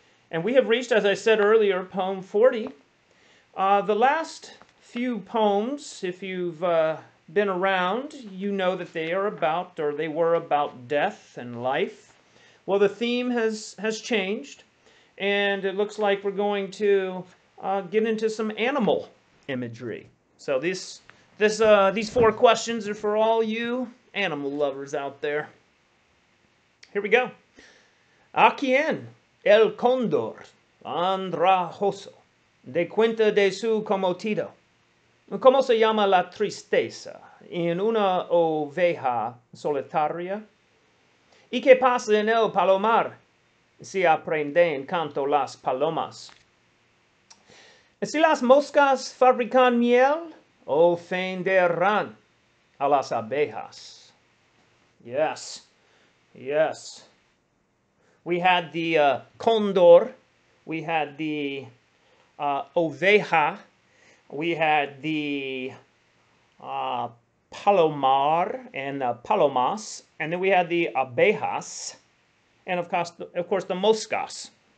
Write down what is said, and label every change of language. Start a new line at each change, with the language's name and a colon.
English: And we have reached, as I said earlier, poem 40. The last few poems, if you've been around, you know that they are about, or they were about, death and life. Well, the theme has changed, and it looks like we're going to get into some animal imagery. So these four questions are for all you animal lovers out there. Here we go.
Spanish: ¿A quién el cóndor andrajoso de cuenta de su cometido? ¿Cómo se llama la tristeza en una oveja solitaria? ¿Y qué pasa en el palomar si aprenden canto las palomas? Si las moscas fabrican miel, ofenderán a las abejas.
English: Yes, yes. We had the cóndor, we had the oveja, we had the palomar and palomas, and then we had the abejas, and of course the moscas.